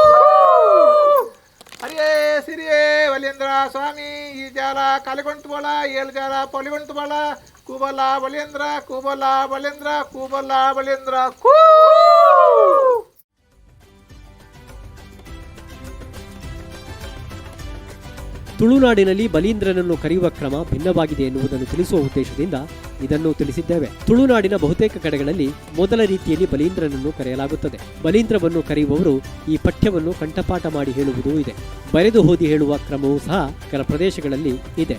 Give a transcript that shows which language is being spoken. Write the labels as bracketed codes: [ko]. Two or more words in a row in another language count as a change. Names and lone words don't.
[tcy] ಹರಿಯೇ ಸಿರಿಯೇ ಬಲೀಂದ್ರ ಸ್ವಾಮಿ, ಈ ಜಾಲ ಕಲಿಕೊಂತವಲ್ಲ 7 ಜಾಲ ಪೊಲಿಕೊಂತವಲ್ಲ, ಕೂಬಲ್ಲ ಬಲೀಂದ್ರ ಕೂಬಲ್ಲ ಬಲೀಂದ್ರ ಕೂಬಲ್ಲ ಬಲೀಂದ್ರ ಕೂ. [kn] ತುಳುನಾಡಿನಲ್ಲಿ ಬಲೀಂದ್ರನನ್ನು ಕರೆಯುವ ಕ್ರಮ ಭಿನ್ನವಾಗಿದೆ ಎನ್ನುವುದನ್ನು ತಿಳಿಸುವ ಉದ್ದೇಶದಿಂದ ಇದನ್ನು ತಿಳಿಸಿದ್ದೇವೆ. ತುಳುನಾಡಿನ ಬಹುತೇಕ ಕಡೆಗಳಲ್ಲಿ ಮೊದಲ ರೀತಿಯಲ್ಲಿ ಬಲೀಂದ್ರನನ್ನು ಕರೆಯಲಾಗುತ್ತದೆ. ಬಲೀಂದ್ರವನ್ನು ಕರೆಯುವವರು ಈ ಪಠ್ಯವನ್ನು ಕಂಠಪಾಠ ಮಾಡಿ ಹೇಳುವುದೂ ಇದೆ. ಬರೆದು ಓದಿ ಹೇಳುವ ಕ್ರಮವೂ ಸಹ ಕೆಲ ಪ್ರದೇಶಗಳಲ್ಲಿ ಇದೆ.